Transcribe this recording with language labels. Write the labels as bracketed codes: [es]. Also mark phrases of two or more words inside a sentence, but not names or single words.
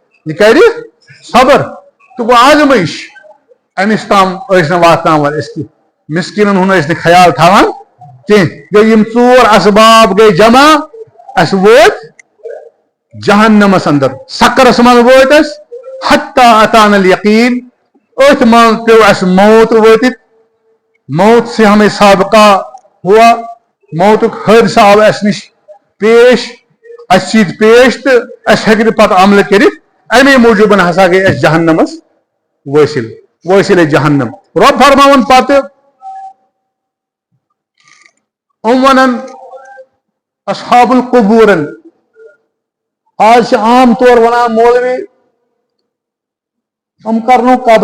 [ks] تہٕ گوٚو آزمٲیش أمِس تام ٲسۍ نہٕ واتناوان أسۍ کینٛہہ مسکیٖنن ہُنٛد ٲسۍ نہٕ خیال تھاوان کینٛہہ گٔے یِم ژور اسباب گٔے جمع اَسہِ وٲتۍ جہنمس اندر سقرس منٛز وٲتۍ أسۍ [ar] حتی اتانا الیقیٖن [ks] أتھۍ منٛز پیوٚو اَسہِ موت وٲتِتھ [ur] موت سے ہمیں سابقہ ہوا [ks] موتُک حٲدثہ آو اَسہِ نِش پیش اَسہِ سۭتۍ پیش تہٕ اَسہِ ہیٚکہِ نہٕ پتہٕ عملہٕ کٔرِتھ اَمے موٗجوٗبن ہسا گٔے أسۍ جہنمس وٲصِل جہنم رۄب فرماوان پتہٕ ونان [ar] اصحاب القبوٗرن [ks] آز چھِ عام طور ونان مولوی کرنو قبرِ